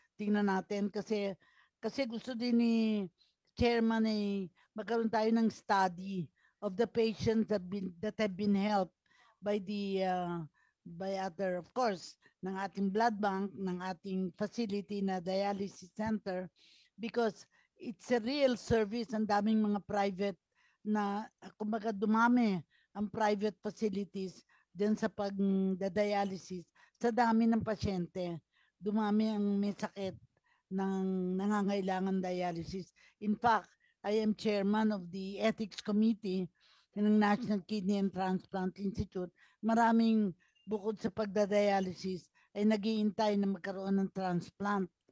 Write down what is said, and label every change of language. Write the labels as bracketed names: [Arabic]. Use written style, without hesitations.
[Filipino] Tingnan natin kasi gusto din ni chairman magkaroon tayo ng [English] study of the patients that have been helped by other, of course, [Filipino] ng ating blood bank, ng ating facility na dialysis center [English] because it's a real service. [Filipino] Ang daming mga private na, kumbaga dumami ang private facilities din sa pag-dialysis. Sa dami ng pasyente, dumami ang may sakit ng nangangailangan dialysis. [English] In fact, I am chairman of the ethics committee ng National Kidney and Transplant Institute. [Filipino] Maraming bukod sa pagdadialysis ay nag-iintay na magkaroon ng transplant.